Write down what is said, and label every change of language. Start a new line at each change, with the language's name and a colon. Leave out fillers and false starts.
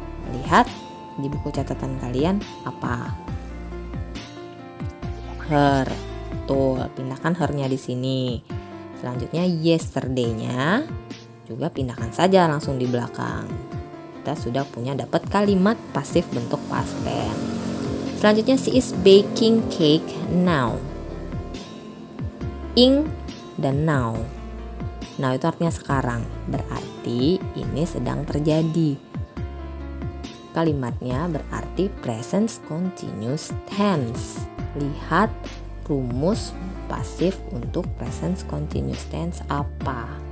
Indonesian: Lihat di buku catatan kalian apa? Her. Tuh, pindahkan her-nya di sini. Selanjutnya yesterday-nya juga pindahkan saja langsung di belakang. Kita sudah punya dapat kalimat pasif bentuk past tense. Selanjutnya
English: she is baking cake now.
Indonesian: Ing dan now. Now itu artinya sekarang, berarti ini sedang terjadi. Kalimatnya berarti present continuous tense. Lihat rumus pasif untuk present continuous tense apa?